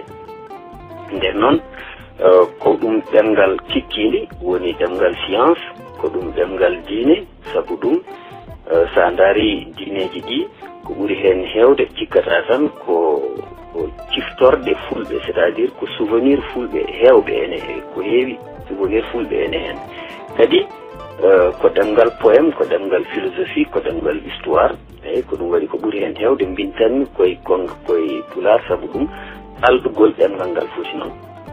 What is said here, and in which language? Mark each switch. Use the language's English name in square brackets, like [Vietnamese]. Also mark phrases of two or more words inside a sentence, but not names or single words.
[Fula] Nden noon ko ɗum ɗemgal kikkinde woni ɗemgal science, ko ɗum ɗemgal diine, sabu ɗum sa daari diineji ɗi ko ɓuri hen hewde cikkata tan ko ciftorde fulɓe, [French] c'est à dire [Fula] ko souvenir fulɓe hewɓe ene ko heewi souvenir fulɓe ene hen. Kadi ko ɗemgal poème, ko ɗemgal philosophie, ko ɗemgal histoire, eyyi ko ɗum waɗi ko ɓuri hen hewde mbintanmi koye Pulaar, sabu ɗum alɗugol ɗemgal ngal foti noon.